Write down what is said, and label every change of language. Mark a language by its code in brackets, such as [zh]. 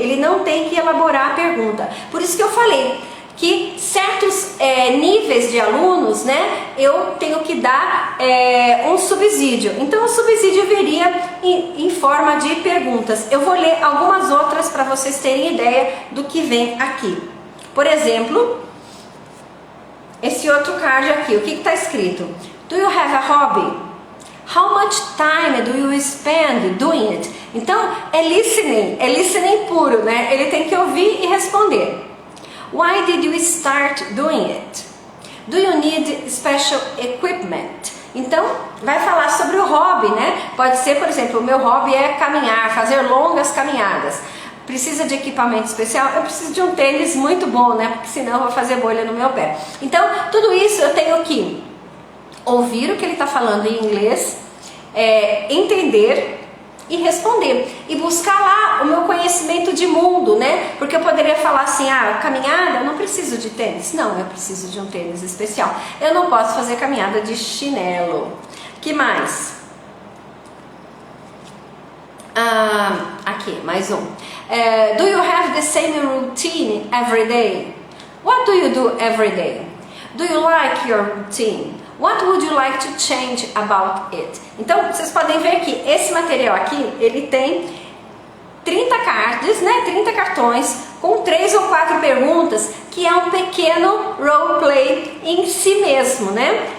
[pt] Ele não tem que elaborar a pergunta. Por isso que eu falei que certos níveis de alunos, né, eu tenho que dar um subsídio. Então o subsídio viria em forma de perguntas. Eu vou ler algumas outras para vocês terem ideia do que vem aqui. Por exemplo, esse outro card aqui, o que está escrito? [en] Do you have a hobby? How much time do you spend doing it? [pt] Então é listening puro, né? Ele tem que ouvir e responder. [en] Why did you start doing it? Do you need special equipment? [pt] Então, vai falar sobre o hobby, né? Pode ser, por exemplo, o meu hobby é caminhar, fazer longas caminhadas. Precisa de equipamento especial? Eu preciso de um tênis muito bom, né? Porque senão eu vou fazer bolha no meu pé. Então, tudo isso eu tenho que ouvir o que ele está falando em inglês, entender e responder, e buscar lá o meu conhecimento de mundo, né? Porque eu poderia falar assim, caminhada, eu não preciso de tênis. Não, eu preciso de um tênis especial. Eu não posso fazer caminhada de chinelo. Que mais? Aqui, mais um. [en] Do you have the same routine every day? What do you do every day? Do you like your routine? What would you like to change about it? [pt] Então, vocês podem ver que esse material aqui, ele tem 30 cards, né? 30 cartões com 3 ou 4 perguntas, que é um pequeno roleplay em si mesmo, né?